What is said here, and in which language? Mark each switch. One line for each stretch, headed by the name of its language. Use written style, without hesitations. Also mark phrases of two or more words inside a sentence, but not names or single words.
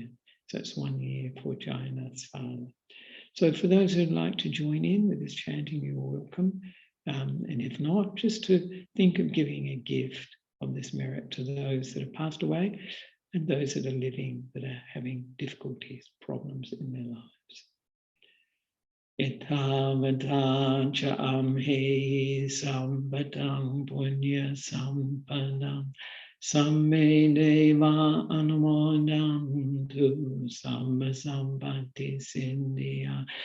English: So it's 1 year for Jayanath's father. So for those who'd like to join in with this chanting, you're welcome. And if not, just to think of giving a gift of this merit to those that have passed away and those that are living, that are having difficulties, problems in their lives.
Pali: Etavata cha amhe sambatam punya sampadam samme deva anumodantu samma sampatti sindhya.